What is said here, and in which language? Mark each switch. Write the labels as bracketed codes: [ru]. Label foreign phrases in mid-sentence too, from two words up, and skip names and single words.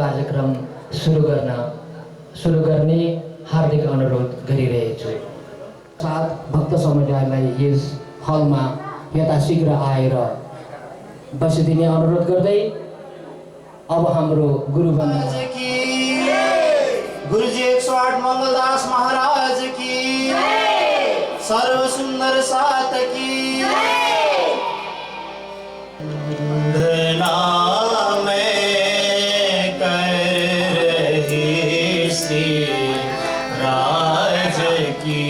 [ne] कार्यक्रम सुरु गर्ने हार्दिक अनुरोध गरिरहेको छु। साथ भक्त समुदायलाई यस हलमा यथाशीघ्र आएर बसिदिने अनुरोध गर्दै अब हाम्रो गुरुवन्द [hi] गुरुजी 108 मंगलदास महाराज की सर्व सुंदर सात की वंदना मैं कर रही श्री राज की